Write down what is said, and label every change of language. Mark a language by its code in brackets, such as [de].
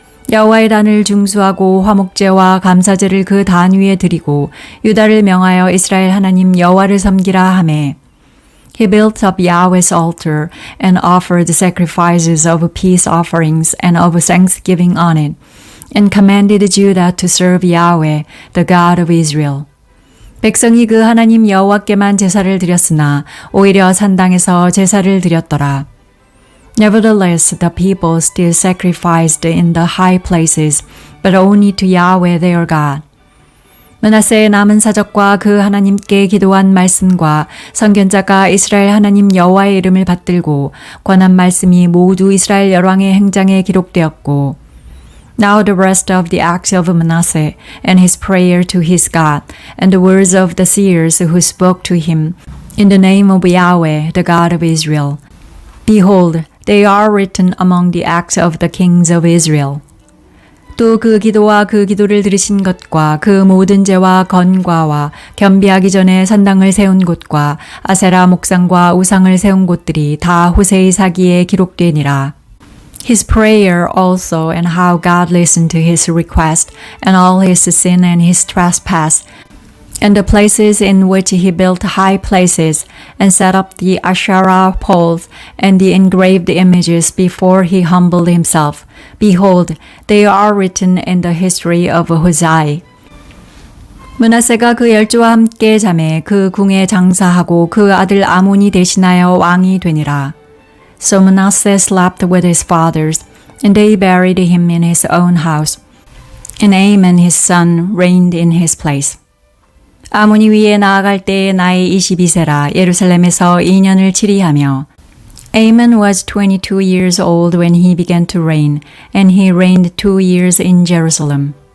[ko] 여호와의 단을 중수하고 화목제와 감사제를 그 단 위에 드리고 유다를 명하여 이스라엘 하나님 여호와를 섬기라 하매 [en] He built up Yahweh's altar and offered sacrifices of peace offerings and of thanksgiving on it, and commanded Judah to serve Yahweh, the God of Israel. [ko] 백성이 그 하나님 여호와께만 제사를 드렸으나 오히려 산당에서 제사를 드렸더라. [en] Nevertheless, the people still sacrificed in the high places, but only to Yahweh their God. [ko] 므낫세의 남은 사적과 그 하나님께 기도한 말씀과 선견자가 이스라엘 하나님 여호와의 이름을 받들고 권한 말씀이 모두 이스라엘 열왕의 행장에 기록되었고 [en] Now the rest of the acts of Manasseh and his prayer to his God and the words of the seers who spoke to him in the name of Yahweh, the God of Israel. Behold, they are written among the acts of the kings of Israel. [ko] 또 그 기도와 그 기도를 들으신 것과 그 모든 죄와 건과와 겸비하기 전에 산당을 세운 곳과 아세라 목상과 우상을 세운 곳들이 다 호세의 사기에 기록되니라. [en] His prayer also and how God listened to his request and all his sin and his trespass and the places in which he built high places and set up the Asherah poles and the engraved images before he humbled himself. Behold, they are written in the history of Hosea. [ko] 므낫세가 그 열조와 함께 잠에 그 궁에 장사하고 그 아들 아몬이 대신하여 왕이 되니라. [en] So Manasseh slept with his fathers, and they buried him in his own house. And Amon his son reigned in his place. [ko] 아몬이 위에 나아갈 때에 나이 22세라 예루살렘에서 2년을 치리하며 [en] Amon was 22 years old when he began to reign, and he reigned 2 years in Jerusalem.